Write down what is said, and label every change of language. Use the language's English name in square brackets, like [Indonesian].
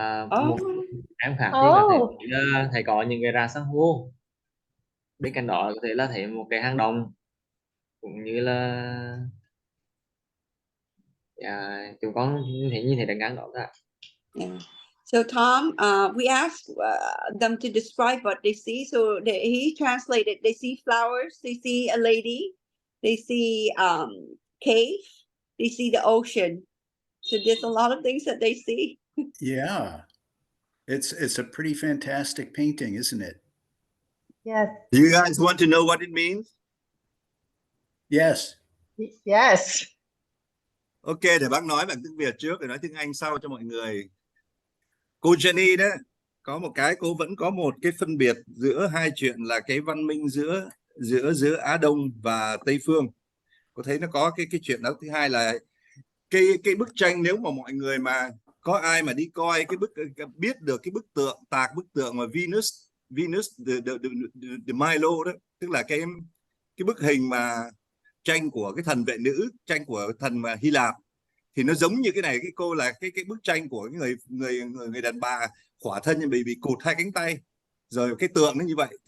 [Vietnamese] Một em khác thì có thể thấy có những cái rạn san hô. Bên cạnh đó có thể là thấy một cái hang động, cũng như là chúng con thấy như thế là ngang đó cả. [English] Yeah. So Tom, we asked them to describe what they see. So he translated. They see flowers. They see a lady. They see cave. They see the ocean. So there's a lot of things that they see. Yeah. It's a pretty fantastic painting, isn't it? Yes. Do you guys want to know what it means? Yes. Yes. [Vietnamese] Ok, để bác nói bằng tiếng Việt trước, để nói tiếng Anh sau cho mọi người. Cô Jenny đó, có một cái cô vẫn có một cái phân biệt giữa hai chuyện là cái văn minh giữa Á Đông và Tây Phương. Cô thấy nó có cái chuyện đó. Thứ hai là cái bức tranh, nếu mà mọi người mà có ai mà đi coi cái biết được cái bức tượng mà Venus the Milo đó, tức là cái bức hình mà tranh của cái thần vệ nữ, tranh của thần mà Hy Lạp, thì nó giống như cái này. Cái cô là cái bức tranh của cái người đàn bà khỏa thân bị cụt hai cánh tay, rồi cái tượng nó như vậy.